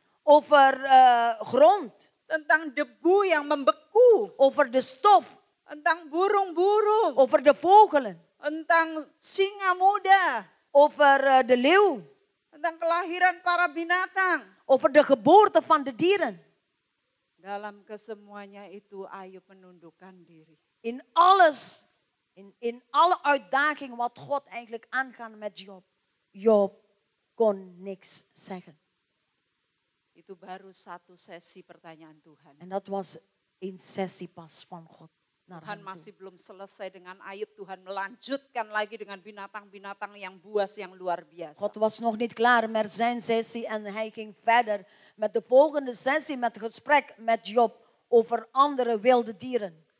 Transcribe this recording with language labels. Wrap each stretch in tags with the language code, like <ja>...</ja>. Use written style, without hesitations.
<nl>Over grond.</nl> <id>Tentang debu yang membeku.</id> <nl>Over de stof.</nl> <id>Tentang burung-burung.</id> <nl>Over de vogelen.</nl> <id>Tentang singa muda.</id> <nl>Over de leeuw.</nl> <id>Tentang kelahiran para binatang.</id> <nl>Over de geboorte van de dieren.</nl> <id>Dalam kesemuanya itu Ayub menundukkan diri.</id> <nl>In alles, in alle uitdaging wat God eigenlijk aangaan met Job. Job kon niks zeggen.</nl> <id>Itu baru satu sesi pertanyaan Tuhan.</id> <nl>En dat was een sessie pas van God naar</nl> <id>Tuhan</id> <nl>hem</nl> <id>masih</id> <nl>toe.</nl> <id>belum selesai dengan Ayub. Tuhan melanjutkan lagi dengan binatang-binatang yang buas yang luar biasa.</id> <nl>God was nog niet klaar met zijn sessie en hij ging verder met de volgende sessie met het gesprek met Job over andere wilde dieren.</nl>